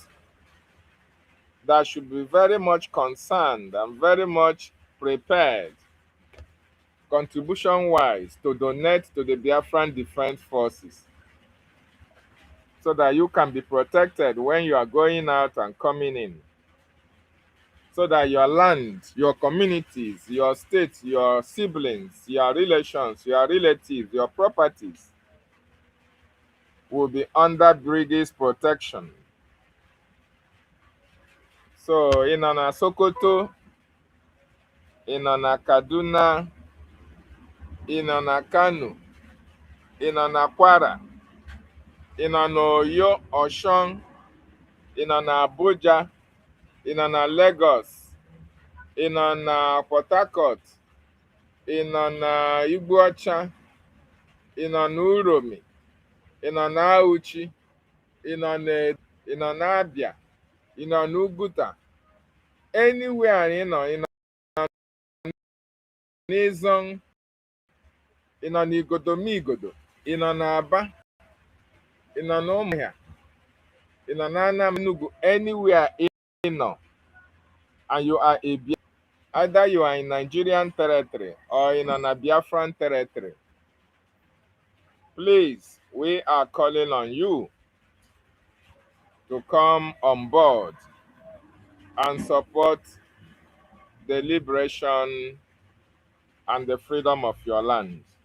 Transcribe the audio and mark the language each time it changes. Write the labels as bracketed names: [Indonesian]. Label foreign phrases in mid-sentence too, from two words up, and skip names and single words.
[English] that should be very much concerned and very much prepared, contribution-wise, to donate to the Biafran Defense Forces so that you can be protected when you are going out and coming in, so that your land, your communities, your state, your siblings, your relations, your relatives, your properties will be under Brigie's protection. So in na Sokoto, in na Kaduna, in na Kano, in na Kwara, in na Oyo, Osun, in na Abuja, in na Lagos, in na Port Harcourt, in na Igboacha, in na Uromi, in na Auchi, in na Abia, in na Uguta, anywhere in Izong, in na Igodomigodo, in na Aba, in na Umuahia, in na Enugu, anywhere in and you are a Biafran, either you are in Nigerian territory or in an Biafran territory, please, we are calling on you to come on board and support the liberation and the freedom of your land.